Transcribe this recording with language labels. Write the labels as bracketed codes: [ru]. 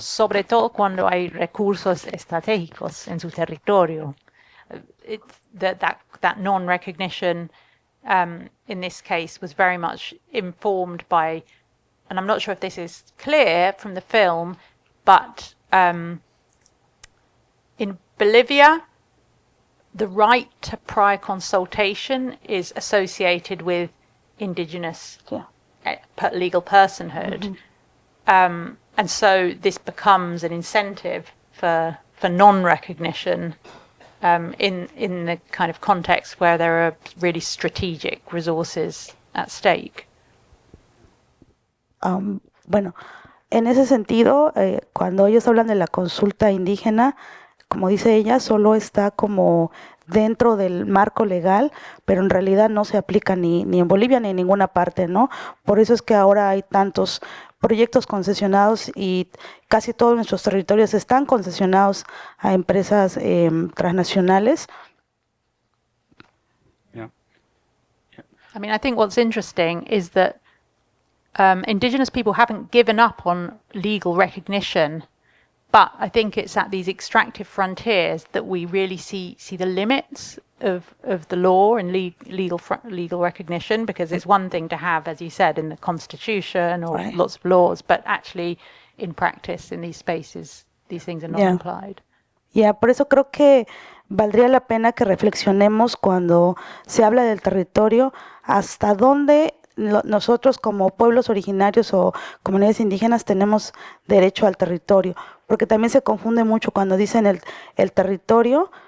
[es] Sobre todo cuando hay recursos estratégicos en su territorio. [en] That non-recognition in this case was very much informed by, and I'm not sure if this is clear from the film, but in Bolivia, the right to prior consultation is associated with indigenous legal personhood. And so this becomes an incentive for non-recognition in the kind of context where there are really strategic resources at stake. [es] Bueno, en ese sentido, cuando ellos hablan de la consulta indígena, como dice ella, solo está como dentro del marco legal, pero en realidad no se aplica ni en Bolivia ni en ninguna parte, ¿no? Por eso es que ahora hay tantos proyectos concesionados y casi todos nuestros territorios están concesionados a empresas transnacionales. [en] Yeah. I mean, I think what's interesting is that indigenous people haven't given up on legal recognition, but I think it's at these extractive frontiers that we really see the limits of the law and legal recognition, because it's one thing to have, as you said, in the Constitution or lots of laws, but actually in practice in these spaces, these things are not applied. [es] Por eso creo que valdría la pena que reflexionemos cuando se habla del territorio, hasta dónde nosotros como pueblos originarios o comunidades indígenas tenemos derecho al territorio, porque también se confunde mucho cuando dicen el territorio.